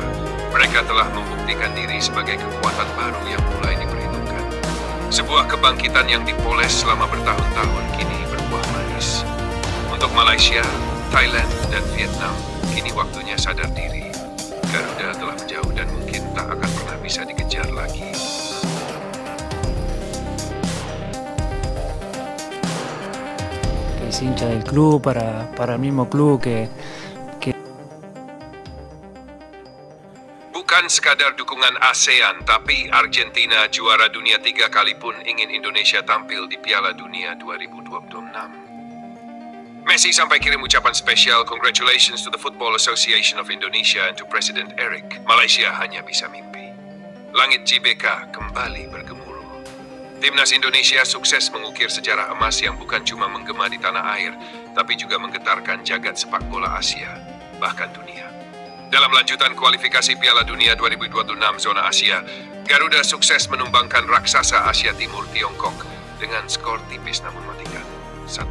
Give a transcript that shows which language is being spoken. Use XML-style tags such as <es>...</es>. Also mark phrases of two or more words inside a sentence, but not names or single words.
<id>Mereka telah membuktikan diri sebagai kekuatan baru yang mulai diperhitungkan. Sebuah kebangkitan yang dipoles selama bertahun-tahun kini berbuah manis. Untuk Malaysia, Thailand, dan Vietnam, kini waktunya sadar diri. Garuda telah menjauh dan mungkin tak akan pernah bisa dikejar lagi.</id> <es>Que es hincha del club, para el mismo club que</es> <id>Bukan sekadar dukungan ASEAN, tapi Argentina juara dunia 3 kali pun ingin Indonesia tampil di Piala Dunia 2026. Messi sampai kirim ucapan spesial</id> <en>congratulations to the Football Association of Indonesia and to President Eric.</en> <id>Malaysia hanya bisa mimpi. Langit GBK kembali bergemuruh. Timnas Indonesia sukses mengukir sejarah emas yang bukan cuma menggema di tanah air, tapi juga menggetarkan jagat sepak bola Asia, bahkan dunia. Dalam lanjutan kualifikasi Piala Dunia 2026 zona Asia, Garuda sukses menumbangkan raksasa Asia Timur Tiongkok dengan skor tipis namun mematikan 1-0.</id>